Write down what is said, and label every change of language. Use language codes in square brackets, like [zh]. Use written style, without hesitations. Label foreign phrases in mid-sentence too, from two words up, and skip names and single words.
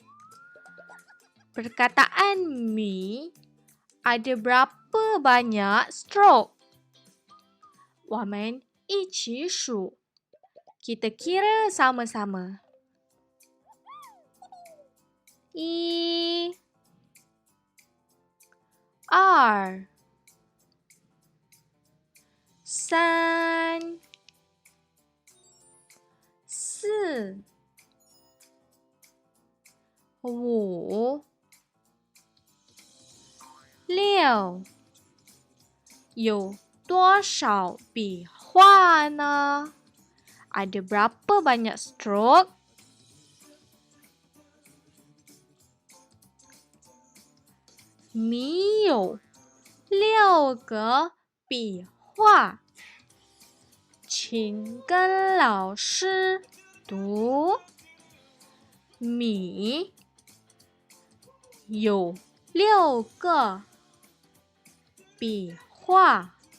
[ms] Perkataan mi ada berapa banyak strok? [zh] 我们一起数. [ms] Kita kira sama-sama. [zh] 1 2 3 4 5 6 有多少笔画呢？ [ms] Ada berapa banyak strok? [zh] 米有 6个笔画，请跟老师读。米有6个笔画。